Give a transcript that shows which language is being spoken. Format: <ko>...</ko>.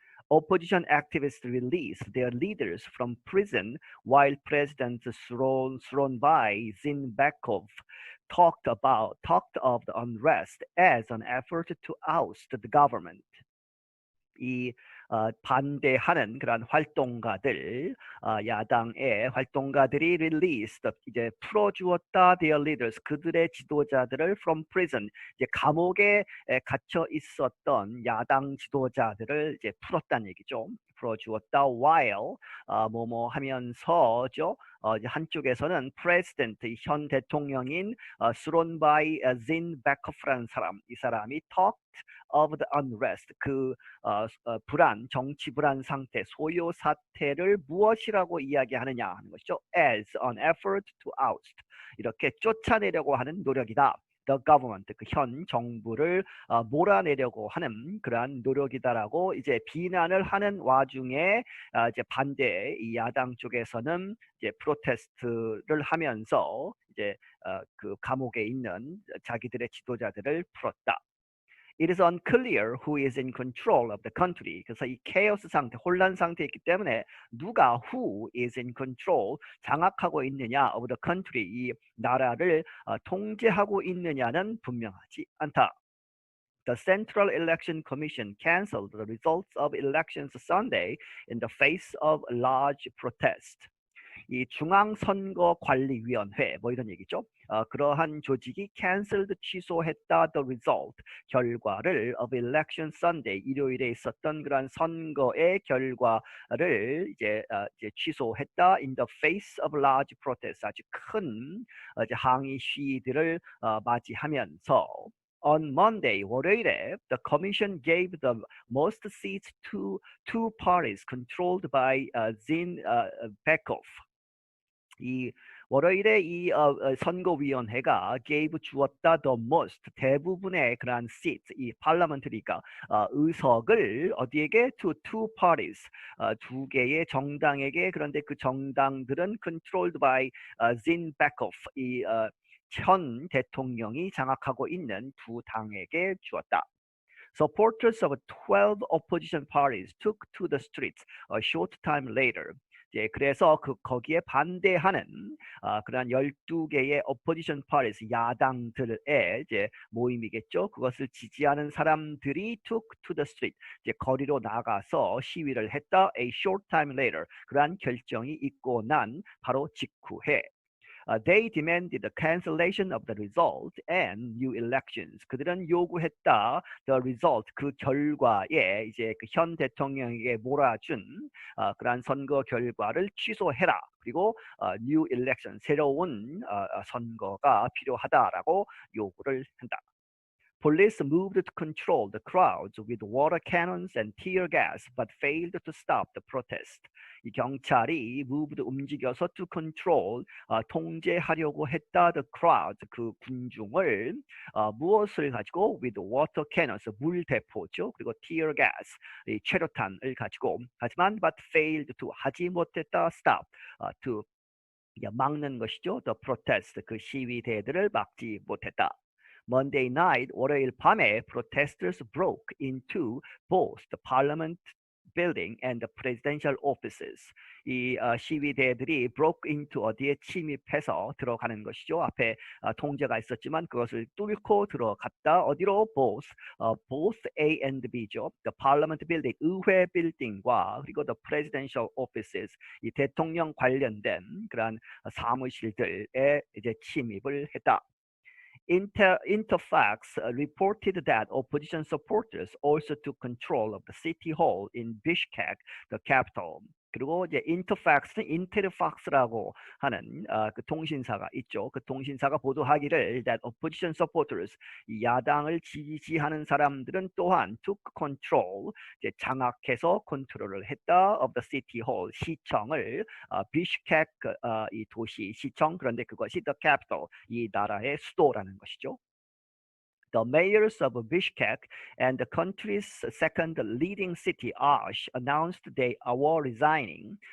<en>Opposition activists released their leaders from prison while President Suronbai Zinbekov talked of the unrest as an effort to oust the government.</en> <ko>이 반대하는 그러한 활동가들, 야당의 활동가들이</ko> <en>released,</en> <ko>이제 풀어주었다</ko> <en>their leaders,</en> <ko>그들의 지도자들을</ko> <en>from prison,</en> <ko>이제 감옥에 갇혀 있었던 야당 지도자들을 이제 풀었다는 얘기죠. 풀어주었다</ko> <en>while</en> <ko>뭐뭐 하면서죠. 이제 한쪽에서는 president 현 대통령인 수론바이 진베코프라는 사람, 이 사람이</ko> <en>talked of the unrest,</en> <ko>그 불안, 정치 불안 상태, 소요 사태를 무엇이라고 이야기하느냐 하는 것이죠.</ko> <en>As an effort to oust,</en> <ko>이렇게 쫓아내려고 하는 노력이다.</ko> <en>The government,</en> <ko>그 현 정부를 몰아내려고 하는 그러한 노력이다라고 이제 비난을 하는 와중에 이제 반대 이 야당 쪽에서는 이제 프로테스트를 하면서 이제 그 감옥에 있는 자기들의 지도자들을 풀었다.</ko> <en>It is unclear who is in control of the country.</en> <ko>그래서 이 케오스 상태, 혼란 상태에 있기 때문에 누가</ko> <en>who is in control,</en> <ko>장악하고 있느냐</ko> <en>of the country,</en> <ko>이 나라를 통제하고 있느냐는 분명하지 않다.</ko> <en>The Central Election Commission canceled the results of elections Sunday in the face of large protest.</en> <ko>이 중앙선거관리위원회 뭐 이런 얘기죠. 그러한 조직이</ko> <en>cancelled</en> <ko>취소했다</ko> <en>the result</en> <ko>결과를</ko> <en>of election Sunday</en> <ko>일요일에 있었던 그러한 선거의 결과를 이제 취소했다</ko> <en>in the face of large protest</en> <ko>아주 큰 이제 항의 시위들을 맞이하면서</ko> <en>On Monday,</en> <ko>월요일에</ko> <en>the commission gave the most seats to two parties controlled by Zinbekov.</en> <ko>이 월요일에 이 선거위원회가</ko> <en>gave</en> <ko>주었다</ko> <en>the most</en> <ko>대부분의 그러한</ko> <en>seat</en> <ko>이 parliamentry니까 의석을 어디에게</ko> <en>to two parties</en> <ko>두 개의 정당에게 그런데 그 정당들은</ko> <en>controlled by Zinbekov</en> <ko>이 현 대통령이 장악하고 있는 두 당에게 주었다.</ko> <en>Supporters of 12 opposition parties took to the streets a short time later.</en> <ko>예, 그래서 거기에 반대하는 그러한 12개의</ko> <en>opposition parties</en> <ko>야당들의 이제 모임이겠죠. 그것을 지지하는 사람들이</ko> <en>took to the street</en> <ko>이제 거리로 나가서 시위를 했다.</ko> <en>A short time later.</en> <ko>그러한 결정이 있고 난 바로 직후에</ko> <en>They demanded the cancellation of the result and new elections.</en> <ko>그들은 요구했다.</ko> <en>The result</en> <ko>그 결과에 이제 그 현 대통령에게 몰아준 그러한 선거 결과를 취소해라. 그리고</ko> <en>new election</en> <ko>새로운 선거가 필요하다라고 요구를 한다.</ko> <en>Police moved to control the crowds with water cannons and tear gas, but failed to stop the protest.</en> <ko>이 경찰이 움직여서</ko> <en>to control</en> <ko>통제하려고 했다</ko> <en>the crowd</en> <ko>그 군중을 무엇을 가지고</ko> <en>with water cannons</en> <ko>물대포죠 그리고</ko> <en>tear gas</en> <ko>이 최루탄을 가지고 하지만</ko> <en>but failed to</en> <ko>하지 못했다</ko> <en>stop to</en> <ko>막는 것이죠.</ko> <en>The protest,</en> <ko>그 시위대들을 막지 못했다.</ko> <en>Monday night,</en> <ko>월요일 밤에</ko> <en>protesters broke into both the parliament building and the presidential offices.</en> <ko>이 시위대들이</ko> <en>broke into</en> <ko>어디에 침입해서 들어가는 것이죠. 앞에 통제가 있었지만 그것을 뚫고 들어갔다. 어디로?</ko> <en>both A and B</en> <ko>죠.</ko> <en>The parliament building,</en> <ko>의회 빌딩과 그리고</ko> <en>the presidential offices,</en> <ko>이 대통령 관련된 그러한 사무실들에 이제 침입을 했다.</ko> <en>Interfax reported that opposition supporters also took control of the city hall in Bishkek, the capital.</en> <ko>그리고 이제 인터팩스는 인테르팍스라고 하는 그 통신사가 있죠. 그 통신사가 보도하기를</ko> <en>that opposition supporters,</en> <ko>이 야당을 지지하는 사람들은 또한</ko> <en>took control,</en> <ko>이제 장악해서 컨트롤을 했다</ko> <en>of the city hall,</en> <ko>시청을 비슈케크 이 도시 시청, 그런데 그것이</ko> <en>the capital,</en> <ko>이 나라의 수도라는 것이죠.</ko> <en>The mayors of Bishkek and the country's second leading city, Osh, announced they were resigning.</en>